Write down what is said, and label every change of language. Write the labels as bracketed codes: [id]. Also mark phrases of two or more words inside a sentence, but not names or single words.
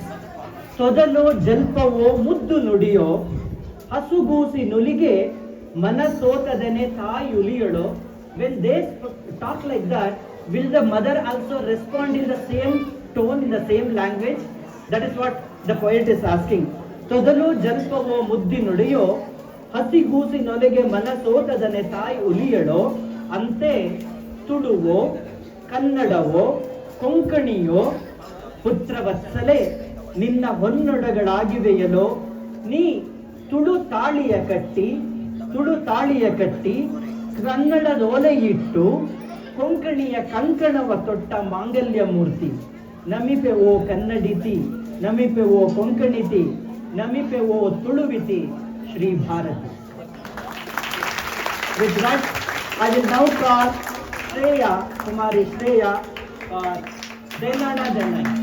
[kn] ತೊದಲೋ ಜಲ್ಪವೋ ಮುದ್ದು ನುಡಿಯೋ ಹಸುಗೂಸಿ ನುಲಿಗೆ ಮನಸೋತದನೆ ತಾಯುಲಿಯದೋ. [en] When they talk like that, will the mother also respond in the same tone, in the same language? That is what the poet is asking. [kn] ತೊದಲೋ ಜಲ್ಪವೋ ಮುದ್ದಿ ನುಡಿಯೋ, ಹಸಿಗೂಸಿ ನೊಲೆಗೆ ಮನಸೋತದನೆ ತಾಯಿ ಉಲಿಯಡೋ, ಅಂತೆ ತುಳುವೋ ಕನ್ನಡವೋ ಕೊಂಕಣಿಯೋ ಪುತ್ರವತ್ಸಲೆ ನಿನ್ನ ಹೊನ್ನೊಡಗಳಾಗಿವೆಯಲೋ, ನೀ ತುಳು ತಾಳಿಯ ಕಟ್ಟಿ ಕನ್ನಡದೋಲೆಯಿಟ್ಟು ಕೊಂಕಣಿಯ ಕಂಕಣವ ತೊಟ್ಟ ಮಾಂಗಲ್ಯ ಮೂರ್ತಿ. ನಮಿಪೆ ಓ ಕನ್ನಡಿತಿ, ನಮಿಪೆ ಓ ಕೊಂಕಣಿತಿ, ನಮಿಪೆ ಓ ತುಳುವಿತಿ Shri Bharati. [en] With that, I will now call Shreya, Kumari Shreya, for Denana Denai.